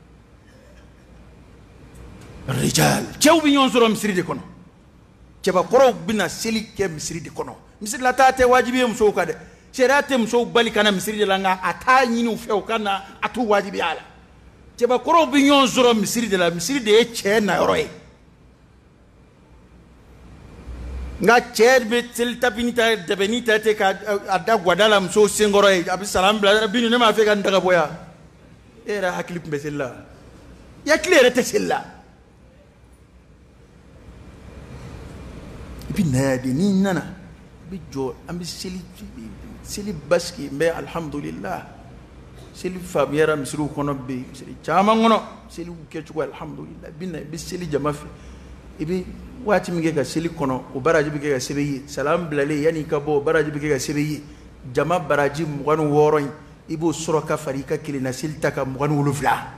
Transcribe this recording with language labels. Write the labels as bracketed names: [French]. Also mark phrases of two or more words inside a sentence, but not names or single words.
[Bambara] rijal cɛw bɛ ɲɔgɔn sɔrɔ misiri de kɔnɔ cɛbakɔrɔw bɛna seli kɛ misiri de kɔnɔ misiri la taa tɛ wajibi ye musow kan dɛ sariya tɛ musow bali ka na misiri de la nka a t'a ɲini u fɛ u ka na a t'u wajibiya a la cɛbakɔrɔw bɛ ɲɔgɔn sɔrɔ misiri de la misiri de ye cɛ nayɔrɔ ye nka cɛ bɛ seli tapini ta dɛbɛni ta ten ka a da gwada la musow senkɔrɔ ye a bɛ salamu bila binu ne m'a fɛ ka n daga bɔ yan e yɛrɛ hakili tun bɛ seli la i hakili yɛrɛ tɛ seli la i bɛ na yan de n'i nana i bɛ jɔ an bɛ seli basigi n bɛ alihamudulilayi seli faamuyara misiriw kɔnɔ bɛ yen misiri caman kɔnɔ seliw kɛcogo alihamudulilayi i bɛ na i bɛ seli jama fɛ i bɛ waati min kɛ ka seli kɔnɔ o baraji bɛ kɛ ka sɛbɛn i ye salamu bilalen yanni i ka bɔ o baraji bɛ kɛ ka sɛbɛn i ye jama baraji 26 in i b'o sɔrɔ ka fara i ka kelenna seli ta ka 27